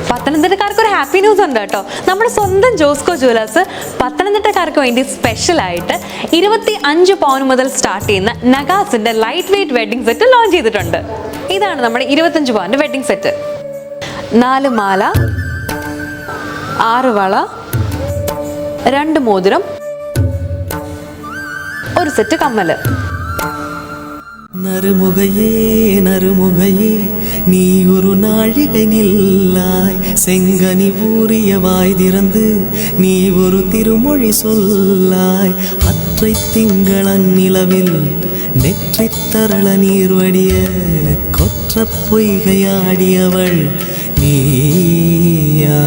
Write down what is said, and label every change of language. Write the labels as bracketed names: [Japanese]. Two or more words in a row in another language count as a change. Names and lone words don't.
[Malayalam] പത്തനംതിട്ടക്കാർക്ക് ഒരു [English] happy news [Malayalam] ഉണ്ട് കേട്ടോ. നമ്മുടെ സ്വന്തം ജോസ്കോ ജുവലേഴ്സ് പത്തനംതിട്ടക്കാർക്ക് വേണ്ടി സ്പെഷ്യലായിട്ട് 25 പൗണ്ട് മുതൽ സ്റ്റാർട്ട് ചെയ്യുന്ന നഗാസിന്റെ [English] light weight wedding set launch [Malayalam] ചെയ്തിട്ടുണ്ട്. ഇതാണ് നമ്മുടെ 25 പൗണ്ട് [English] wedding set. [Malayalam] 4 മാല, 6 വള, 2 മോതിരം, ഒരു സെറ്റ് കമ്മല്. [Tamil] நறுமுகையே நறுமுகையே நீ ஒரு நாழிகை நில்லாய், செங்கனி ஊறிய வாய் திறந்து நீ ஒரு திருமொழி சொல்லாய். அற்றை திங்களன் நிலவில் நெற்றி தரள நீர் வடிய கொற்ற பொய்கையாடியவள் நீயா.